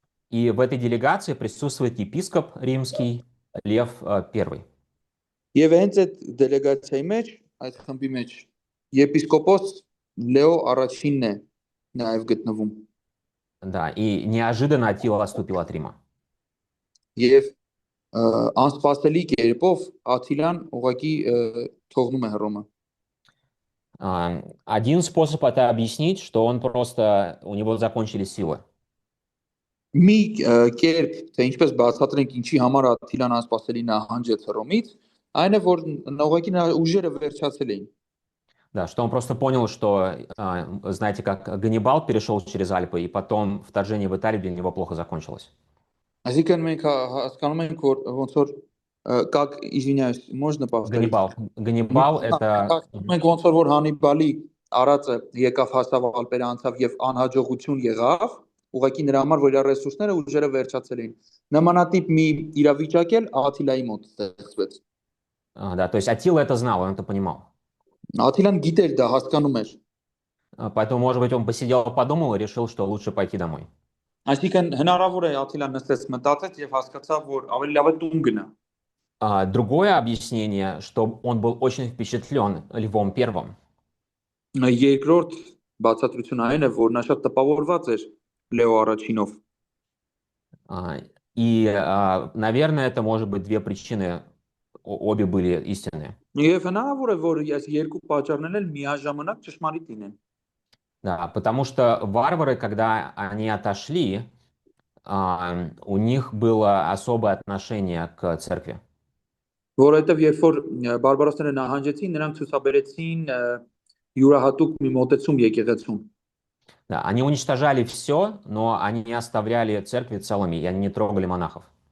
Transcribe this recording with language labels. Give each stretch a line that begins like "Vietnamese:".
Russian: И в этой делегации присутствует епископ римский Лев I.
Armenian: Եվ հենց այդ դելեգացիայի մեջ, այդ խմբի մեջ եպիսկոպոս Լեո առաջինն է նաև գտնվում։
Russian: Да, и неожиданно Аттила отступил от Рима.
Armenian: Եվ անսպասելի կերպով Աթիլան ուղղակի թողնում է Հռոմը։
Russian: Один способ это объяснить, что он просто, у него закончились силы.
Armenian: Մի կերպ, թե ինչպես բացատրենք ինչի համար Աթիլան անսպասելի նահանջեց Հռոմից, այն է, որ ուղղակի նրա ուժերը վերջացել էին։
Russian: Да, что он просто понял, что, знаете, как Ганнибал перешел через Альпы, и потом вторжение в Италию для него плохо закончилось.
Armenian: Այսինքն մենք հասկանում ենք, որ ոնց որ
Russian: как, извиняюсь, можно повторить? Ганнибал это...
Armenian: Մենք ոնց որ Հանիբալի արածը եկավ հասավ Ալպերը անցավ եւ անհաջողություն եղավ, ուղղակի նրա համար որ իր ռեսուրսները ուժերը վերջացել էին։ Նմանատիպ մի իրավիճակ էլ Աթիլայի մոտ ստեղծվեց։
Russian: Да, то есть Аттила это знал, он это понимал.
Armenian: Աթիլան գիտեր դա, հասկանում էր։
Russian: Поэтому, может быть, он посидел, подумал и решил, что лучше пойти домой.
Armenian: Այսինքն հնարավոր է Աթիլան նստեց մտածեց եւ հասկացավ, որ ավելի լավ է տուն գնա։
Russian: Другое объяснение, что он был очень впечатлен Львом Первым.
Armenian: Երկրորդ բացատրությունը այն է, որ նա շատ տպավորված էր Լեո առաջինով։
Russian: И, наверное, это может быть две причины, обе были истинные.
Armenian: Եվ հնարավոր է, որ այս երկու պատճառներն էլ միաժամանակ ճշմարիտ լինեն։
Russian: Да, потому что варвары, когда они отошли, у них было особое отношение к церкви.
Armenian: Որովհետև երբ որ բարբարոսները նահանջեցին, նրանք ցուցաբերեցին յուրահատուկ մի մոտեցում եկեղեցուն։
Russian: Да, они уничтожали все, но они не оставляли церкви целыми, и они не трогали монахов.